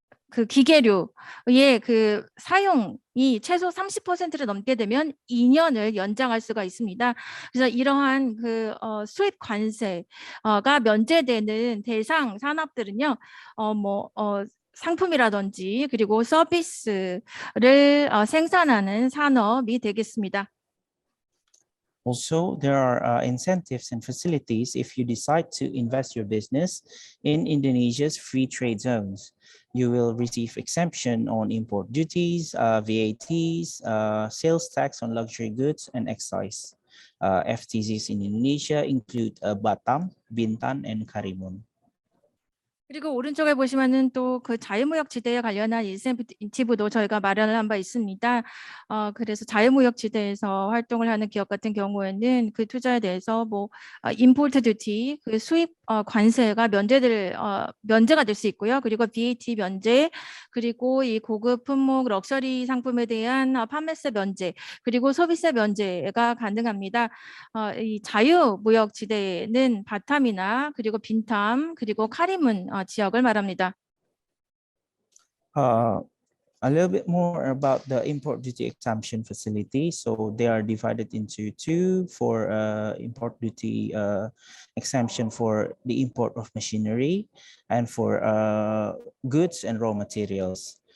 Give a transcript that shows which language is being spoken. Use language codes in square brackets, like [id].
[ko] 그 기계류의 그 사용이 최소 30%를 넘게 되면 2년을 연장할 수가 있습니다. 그래서 이러한 그 수입 관세가 면제되는 대상 산업들은요, 상품이라든지 그리고 서비스를 생산하는 산업이 되겠습니다. [en] Also, there are incentives and facilities if you decide to invest your business in Indonesia's free trade zones. You will receive exemption on import duties, VATs, sales tax on luxury goods, and excise. FTZs in Indonesia include Batam, Bintan, and Karimun. [ko] 그리고 오른쪽에 보시면은 또 그 자유무역 지대에 관련한 인센티브도 저희가 마련을 한 바 있습니다. 그래서 자유무역 지대에서 활동을 하는 기업 같은 경우에는 그 투자에 대해서 뭐 임포트 듀티, 그 수입 관세가 면제가 될 수 있고요. 그리고 VAT 면제, 그리고 이 고급 품목 럭셔리 상품에 대한 판매세 면제, 그리고 소비세 면제가 가능합니다. 이 자유무역 지대는 바탐이나 그리고 빈탐, 그리고 카리문 지역을 말합니다. [en] A little bit more about the import duty exemption facility. So they are divided into two for import duty exemption for the import of machinery and for goods and raw materials.